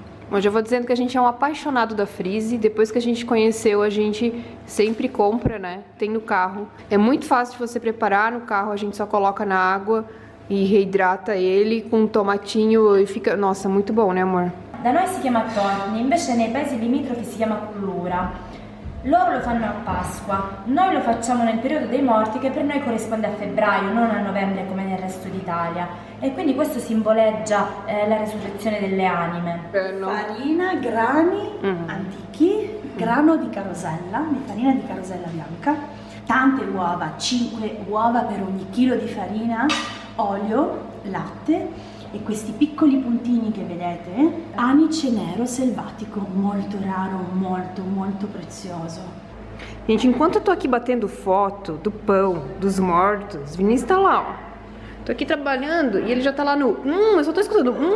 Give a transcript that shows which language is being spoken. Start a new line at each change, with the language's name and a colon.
Portuguese: Bom, já vou dizendo que a gente é um apaixonado da frizzy. Depois que a gente conheceu, a gente sempre compra, né? Tem no carro. É muito fácil de você preparar no carro. A gente só coloca na água e reidrata ele com um tomatinho e fica... Nossa, muito bom, né, amor?
Italian: Da noi si chiama torni, invece nei paesi limitrofi si chiama cullura. Loro lo fanno a Pasqua, noi lo facciamo nel periodo dei morti che per noi corrisponde a febbraio, non a novembre come nel resto d'Italia. E quindi questo simboleggia la resurrezione delle anime. Farina, grani antichi, grano di farina di carosella bianca, tante uova, 5 uova per ogni chilo di farina, olio, latte e questi piccoli puntini che vedete, anice nero selvatico, molto raro, molto prezioso.
Portuguese: Gente, enquanto eu tô aqui batendo foto do pão, dos mortos, Vinícius tá lá, ó. Tô aqui trabalhando e ele já tá lá no eu só tô escutando